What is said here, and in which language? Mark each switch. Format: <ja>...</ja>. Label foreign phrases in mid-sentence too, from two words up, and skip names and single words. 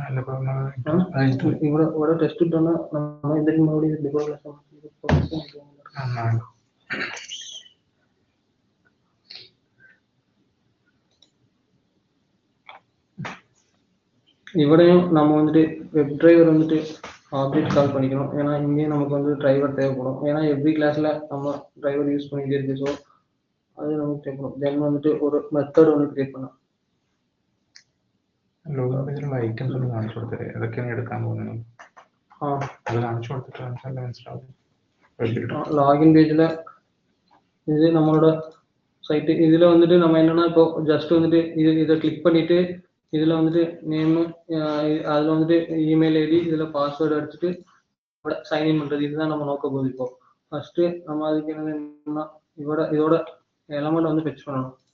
<ta>இவ்வளோ டெஸ்ட் விட்டோம்னா நம்ம இந்த மறுபடியும் இவரையும் நம்ம வந்துட்டு</ta> <en>web driver</en> <ta>வந்துட்டு</ta> <en>object call</en> <ta>பண்ணிக்கணும். ஏன்னா இங்கேயும் நமக்கு வந்து டிரைவர் தேவைப்படும். ஏன்னா</ta> <en>every classல</en> <ta>நம்ம டிரைவர் யூஸ் பண்ணிட்டே இருக்கு. ஸோ அது நமக்கு தேவைப்படும். தென் வந்துட்டு ஒரு மெத்தட் ஒன்று கிரியேட் பண்ணலாம்.</ta> <en>login pageലുള്ള</en> <ml>ഐറ്റംസ് ഒന്ന് കാണിച്ചു കൊടുത്തേ. അതൊക്കെയാണ് എടുക്കാൻ പോകുന്നത്. അത് കാണിച്ചു കൊടുത്തിട്ട് മനസ്സിലാവും.</ml> <en>login pageல</en> <ta>இது நம்மளோட சைட்டு. இதுல வந்துட்டு நம்ம என்னன்னா இப்போ ஜஸ்ட் வந்துட்டு இதை கிளிக் பண்ணிட்டு இதுல வந்துட்டு நேம், அதுல வந்துட்டு</ta> <en>email ID,</en> <ta>இதுல பாஸ்வேர்டு அடிச்சுட்டு சைன்இன் பண்றது. இதுதான் நம்ம நோக்க போகுது. இப்போ ஃபர்ஸ்ட் நம்ம அதுக்கு என்னன்னா இதோட எலமெண்ட் வந்து ஃபெச் பண்ணணும்.</ta>